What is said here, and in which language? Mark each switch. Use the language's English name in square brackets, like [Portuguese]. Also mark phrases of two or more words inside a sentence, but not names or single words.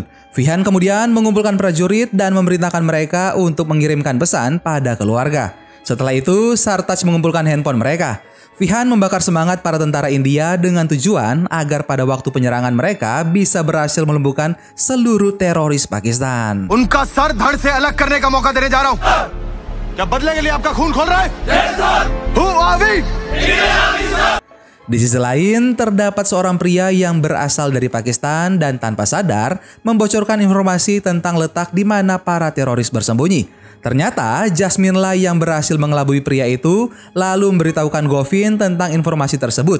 [Indonesian] Fihan kemudian mengumpulkan prajurit dan memerintahkan mereka untuk mengirimkan pesan pada keluarga. Setelah itu, Sartaj mengumpulkan handphone mereka. Fihan membakar semangat para tentara India dengan tujuan agar pada waktu penyerangan mereka bisa berhasil melumpuhkan seluruh teroris Pakistan. [Hindi] उनका सर धड़ से अलग करने का मौका देने जा रहा हूं। क्या बदले के लिए आपका खून खोल रहा है? [English] Who are we? [Indonesian] Di sisi lain, terdapat seorang pria yang berasal dari Pakistan dan tanpa sadar membocorkan informasi tentang letak di mana para teroris bersembunyi. Ternyata Jasmine lah yang berhasil mengelabui pria itu lalu memberitahukan Govin tentang informasi tersebut.